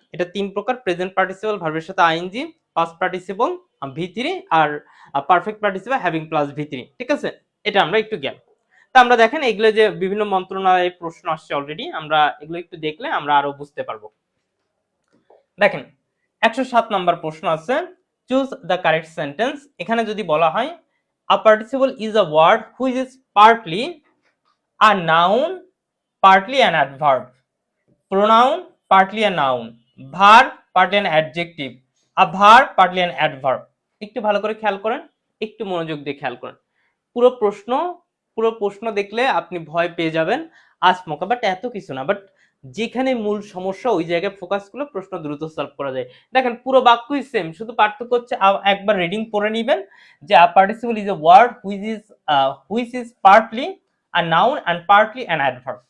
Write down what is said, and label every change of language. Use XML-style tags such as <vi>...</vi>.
<bn>এটা তিন প্রকার, প্রেজেন্ট পার্টিসিপল ভার্বের সাথে আইএনজি, পাস্ট পার্টিসিপল V3, আর perfect participle having plus V3, ঠিক আছে। এটা আমরা একটু জ্ঞান। তা আমরা দেখেন এগুলো যে বিভিন্ন মন্ত্রণালয়ে প্রশ্ন আসছে অলরেডি, আমরা এগুলো একটু দেখলে আমরা আরো বুঝতে পারবো। দেখেন 107 নাম্বার প্রশ্ন আছে,</bn> <en>Choose the correct sentence.</en> <bn>এখানে যদি বলা হয়</bn> <en>A participle is a word which is partly a noun, partly an adverb, pronoun, partly a noun, verb, partly an adjective, a verb, partly an adverb।</en> <bn>একটু ভালো করে খেয়াল করেন, একটু মনোযোগ দিয়ে খেয়াল করেন। পুরো প্রশ্ন দেখলে আপনি ভয় পেয়ে যাবেন, আচমকা, বাট এত কিছু না, বাট যেখানে মূল সমস্যা ওই জায়গায় ফোকাস করলে প্রশ্ন দ্রুত সলভ করা যায়। দেখেন পুরো বাক্যই সেম, শুধু পার্থক্য হচ্ছে একবার রিডিং পড়ে নেবেন যে</bn> <en>A participle is a word which is partly a noun and partly an adverb।</en>